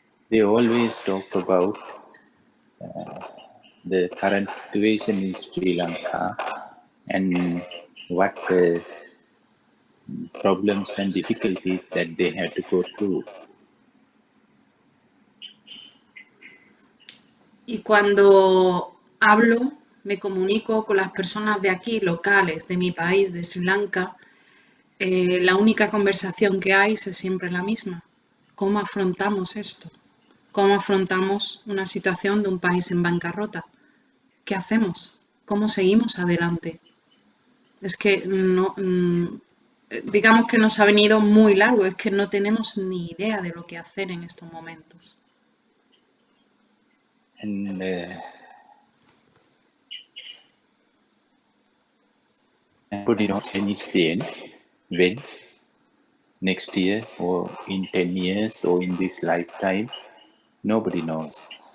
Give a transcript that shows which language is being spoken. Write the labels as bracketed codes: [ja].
[en] they always talk about the current situation in Sri Lanka and what problems and difficulties that they had to go through. [es] Y cuando hablo, me comunico con las personas de aquí, locales, de mi país, de Sri Lanka, la única conversación que hay es siempre la misma. ¿Cómo afrontamos esto? ¿Cómo afrontamos una situación de un país en bancarrota? ¿Qué hacemos? ¿Cómo seguimos adelante? Es que no, digamos que nos ha venido muy largo, es que no tenemos ni idea de lo que hacer en estos momentos. [en] And nobody knows when next year or in 10 years or in this lifetime, nobody knows.